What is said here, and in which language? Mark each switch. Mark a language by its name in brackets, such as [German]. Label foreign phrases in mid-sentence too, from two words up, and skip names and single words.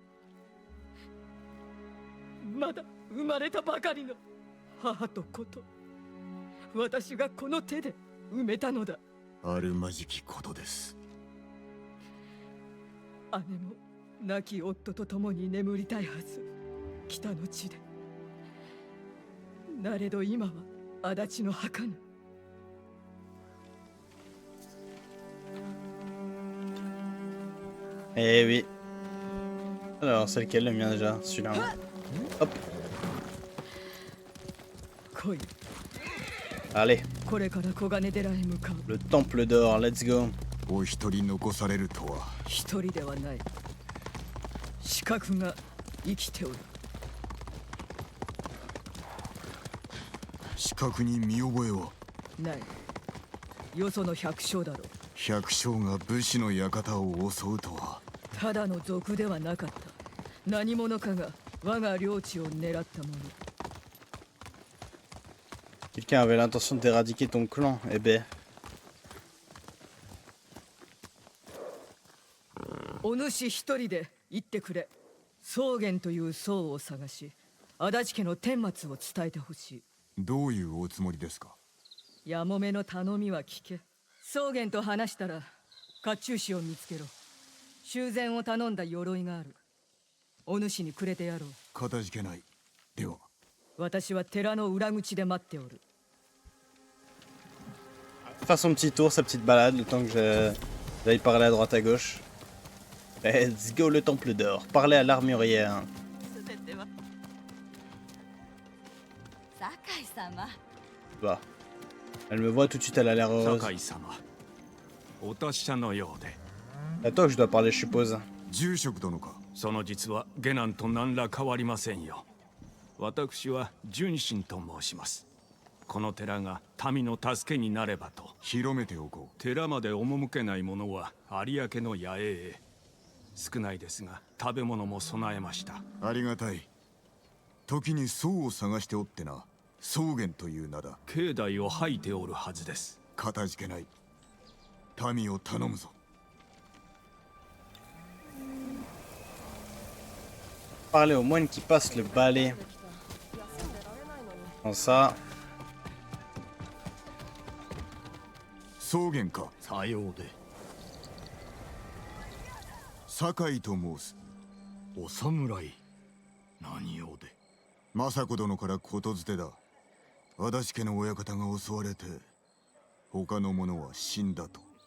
[Japanese] まだ生まれたばかりの母と子と私がこの手で埋めたのだ。あるまじきことです。姉も亡き夫と共に眠りたいはず。北の地で。なれど今は足立の墓に。 [French] Eh oui. Alors, c'est lequel le mien déjà? Celui-là. Hop. Allez. Le temple d'or, [English] let's go. [Japanese] お一人残されるとは。一人ではない。死角が生きておる。死角に見覚えはない。よその百姓だろう。百姓が武士の館を襲うとは。ただの賊ではなかった。何者かが我が領地を狙ったもの。 [French] Quelqu'un avait l'intention d'éradiquer ton clan, eh ben. [Japanese] お主一人で行ってくれ。草原という僧を探し、足立家の顛末を伝えてほしい。どういうおつもりですか？やもめの頼みは聞け。草原と話したら甲冑師を見つけろ。修繕を頼んだ鎧がある。お主にくれてやろう。かたじけない。では私は寺の裏口で待っておる。 [French] Faire son petit tour, sa petite balade, le temps que j'aille parler à droite à gauche. [English] Let's go [French] le temple d'or. Parler à l'armurière. Bah. Elle me voit tout de suite, elle a l'air heureuse. C'est à toi que je dois parler, je suppose. [Japanese] 住職殿か。その実は下男と何ら変わりませんよ。私は純真と申します。この寺が民の助けになればと。広めておこう。寺まで赴けない者は有明の野営へ。少ないですが食べ物も備えました。ありがたい。時に僧を探しておってな。草原という名だ。境内を吐いておるはずです。かたじけない。民を頼むぞ。 [French] Parler au moine qui passe le balai. Comme ça. [Japanese] 草原か。さようで。酒井と申す。お侍。何用で。政子殿からことづてだ。足立家の親方が襲われて他の者は死んだと。